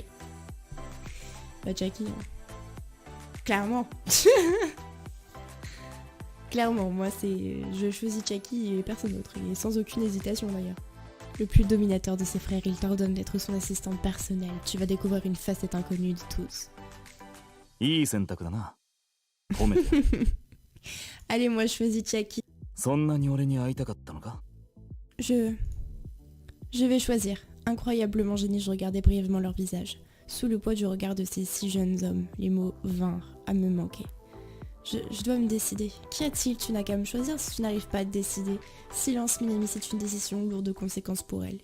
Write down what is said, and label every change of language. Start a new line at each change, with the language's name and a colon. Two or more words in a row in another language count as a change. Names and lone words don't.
French: Bah Jackie. Clairement. Clairement, moi je choisis Jackie et personne d'autre. Et sans aucune hésitation d'ailleurs. Le plus dominateur de ses frères, il t'ordonne d'être son assistante personnelle. Tu vas découvrir une facette inconnue de tous.
Japanese: いい選択だな。褒めて。
French: Allez, moi je choisis Chiaki.
Japanese: そんなに俺に会いたかったのか？
French: Je vais choisir. Incroyablement gêné, je regardais brièvement leur visage. Sous le poids du regard de ces 6 jeunes hommes, les mots vinrent à me manquer. Je dois me décider. Qu'y a-t-il? Tu n'as qu'à me choisir si tu n'arrives pas à te décider. Silence, Minami, c'est une décision lourde de conséquences pour elle.